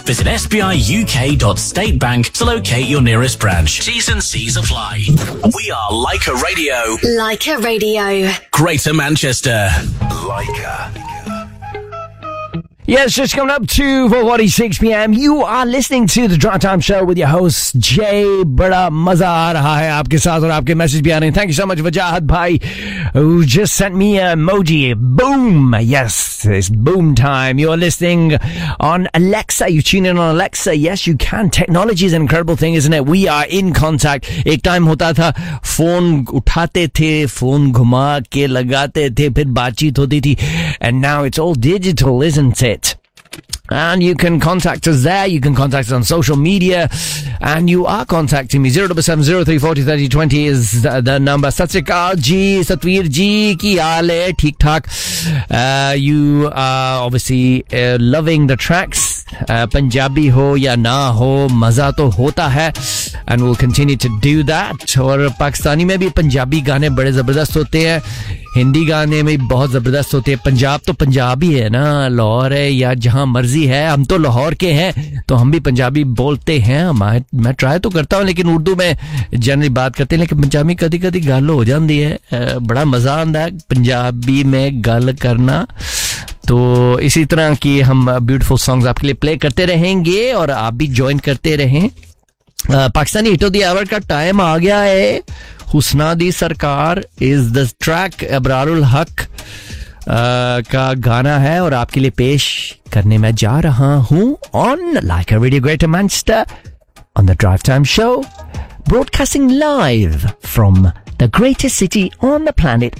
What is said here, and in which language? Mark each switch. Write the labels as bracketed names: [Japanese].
[English] Visit sbiuk.statebank to locate your nearest branch. T's and C's apply. We are Leica Radio. Leica Radio. Greater Manchester. Leica. Yes, just coming up to 4:46 PM. You are listening to the Drive Time Show with your host Jay. [Urdu] بڑا مزہ آ رہا ہے آپ کے ساتھ اور آپ کے میسج بھی آ رہے ہیں. [English] Thank you so much, Wajahat Bhai, who just sent me an emoji. Boom! Yes, it's boom time. You are listening on Alexa. You tune in on Alexa. Yes, you can. Technology is an incredible thing, isn't it? We are in contact. [Urdu] ایک time ہوتا تھا، phone اٹھاتے تھے، phone گھما کے لگاتے تھے، پھر بات چیت ہوتی تھی. [English] And now it's all digital, isn't it? It. And you can contact us there, you can contact us on social media, and you are contacting me. 0770340 3020 is the number. [Punjabi] Sat Sri ਅਕਾਲ ਜੀ, ਸਤਵੀਰ ਜੀ, ਕੀ ਹਾਲ ਹੈ, ਠੀਕ ਠਾਕ. [English] You are obviously loving the tracks, [Urdu] Punjabi ho ya na ho, maza to hota hai, [English] and we'll continue to do that. [Urdu] اور پاکستانی میں بھی پنجابی گانے بڑے زبردست ہوتے ہیں. ہندی گانے میں بہت زبردست ہوتے ہیں. پنجاب تو پنجابی ہے نا، لاہور ہے یا جہاں مرضی ہے، ہم تو لاہور کے ہیں تو ہم بھی پنجابی بولتے ہیں. میں ٹرائی تو کرتا ہوں لیکن اردو میں جنرلی بات کرتے ہیں، لیکن پنجابی [Punjabi] کدی کدی گل ہو جاندی ہے. ਬੜਾ ਮਜ਼ਾ ਆਂਦਾ ਹੈ ਪੰਜਾਬੀ ਮੇਂ ਗੱਲ ਕਰਨਾ. [Urdu] تو اسی طرح کی ہم beautiful songs آپ کے لیے play کرتے رہیں گے اور آپ بھی join کرتے رہے. Pakistani Hit of the Hour کا ٹائم آ گیا ہے. [English] Husna Di Sarkar is the track. [Urdu] Abrar-ul-Haq کا گانا ہے اور آپ کے لیے پیش کرنے میں جا رہا ہوں [English] on Leica Radio Greater Manchester on the Drive Time Show, broadcasting live from the greatest city on the planet.